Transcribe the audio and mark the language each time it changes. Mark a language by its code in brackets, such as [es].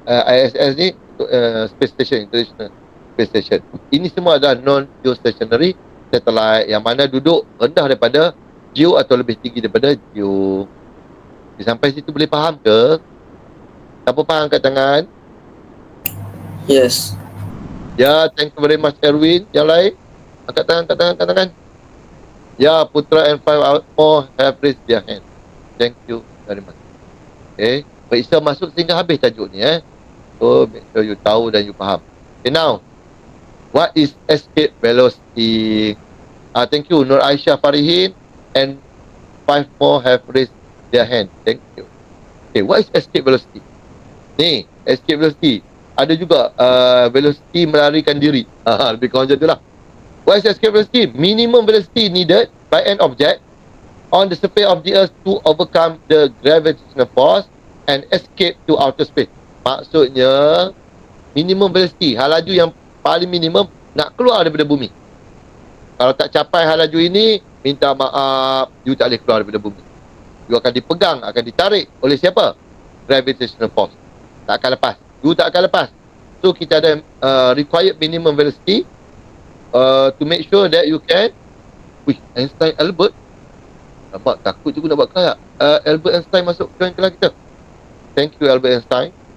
[ms] ISS ni untuk Space Station, International Space Station. Ini semua adalah non-geostationary satellite yang mana duduk rendah daripada geo atau lebih tinggi daripada geo. Sampai situ boleh faham ke? Siapa faham angkat tangan? [en] Yes. Ya, thank you very much Erwin. [ms] Yang lain? Angkat tangan. [en] Ya, Putra and 5 more have raised their hand. Thank you very much. Okay. [ms] Periksa masuk sehingga habis tajuk ni. [en] So, make sure you [ms] tahu dan you faham. [en] Okay, now. What is escape velocity? Thank you. Nur Aisyah Farihin and 5 more have raised their hand. Thank you. Okay, what is escape velocity? [ms] Ni, [en] escape velocity. [ms] Ada juga velocity melarikan diri. Lebih kurang macam tu lah. [en] What is escape velocity? Minimum velocity needed by an object on the surface of the Earth to overcome the gravitational force and escape to outer space. [ms] Maksudnya, [en] minimum velocity, [ms] hal laju yang paling minimum nak keluar daripada bumi. Kalau tak capai hal laju ini, minta maaf, you tak boleh keluar daripada bumi. You akan dipegang, akan ditarik oleh siapa? [en] Gravitational force. [ms] Tak akan lepas. You tak akan lepas. [en] So, kita ada required minimum velocity to make sure that you can. [ms] Einstein Albert. Nampak takut je aku nak buat kelas. Albert Einstein masuk join kelas kita. [en] Thank you Albert Einstein.